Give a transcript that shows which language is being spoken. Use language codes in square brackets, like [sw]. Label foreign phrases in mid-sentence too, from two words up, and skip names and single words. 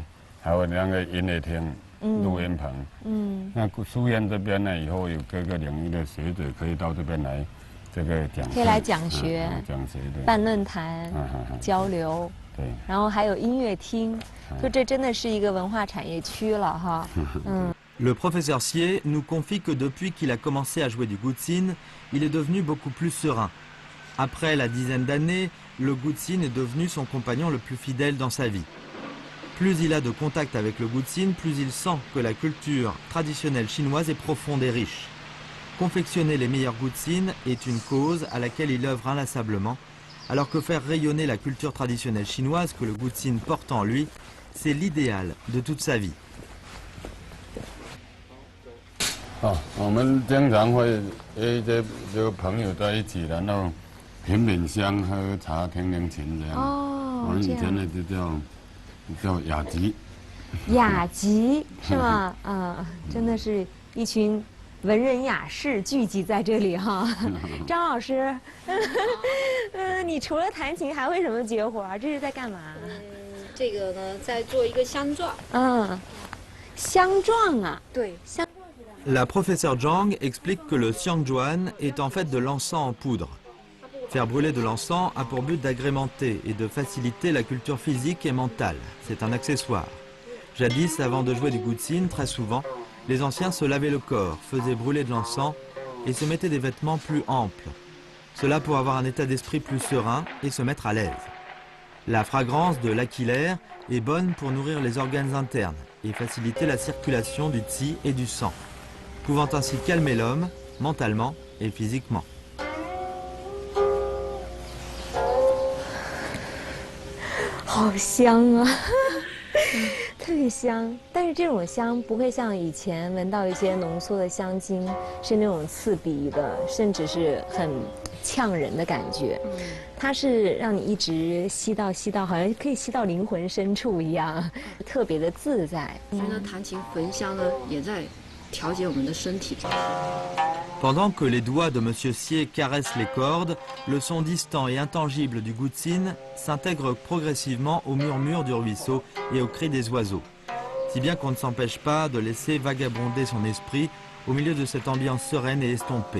[zh] 还有那个音乐厅、录音棚。那书院这边呢，以后有各个领域的学者可以到这边来， 这个奖可以来讲学、办论坛、交流，对，然后还有音乐厅，就这真的是一个文化产业区了哈。 [fr] Le professeur Sier nous confie que depuis qu'il a commencé à jouer du gutsin, il est devenu beaucoup plus serein. Après la dizaine d'années, le gutsin est devenu son compagnon le plus fidèle dans sa vie. Plus il a de contact avec le gutsin, plus il sent que la culture traditionnelle chinoise est profonde et riche. Confectionner les meilleurs gutsin est une cause à laquelle il œuvre inlassablement, alors que faire rayonner la culture traditionnelle chinoise que le gutsin porte en lui, c'est l'idéal de toute sa vie. [zh] 我们经常会这个朋友在一起，然后品品香、喝茶、听听琴这样。我们以前呢就叫雅集。雅集是吗？真的是一群文人雅士聚集在这里哈。张老师，你除了弹琴还会什么绝活？这是在干嘛？这个呢，在做一个香状。香状啊？对，香。 [fr] La professeure Zhang explique que le xiangzhuan est en fait de l'encens en poudre. Faire brûler de l'encens a pour but d'agrémenter et de faciliter la culture physique et mentale. C'est un accessoire. Jadis, avant de jouer du gutsin, très souvent, les anciens se lavaient le corps, faisaient brûler de l'encens et se mettaient des vêtements plus amples. Cela pour avoir un état d'esprit plus serein et se mettre à l'aise. La fragrance de l'aquilaire est bonne pour nourrir les organes internes et faciliter la circulation du qi et du sang, pouvant ainsi calmer l'homme, mentalement et physiquement. [zh] 好香啊，特别香。但是这种香不会像以前闻到一些浓缩的香精，是那种刺鼻的，甚至是很呛人的感觉。它是让你一直吸到，好像可以吸到灵魂深处一样，特别的自在。所以呢，弹琴焚香呢，也在调节我们的身体。 [fr] Pendant que les doigts de Monsieur Sier caressent les cordes, le son distant et intangible du gutsin s'intègre progressivement au murmure du ruisseau et au cri des oiseaux, si bien qu'on ne s'empêche pas de laisser vagabonder son esprit au milieu de cette ambiance sereine et estompée.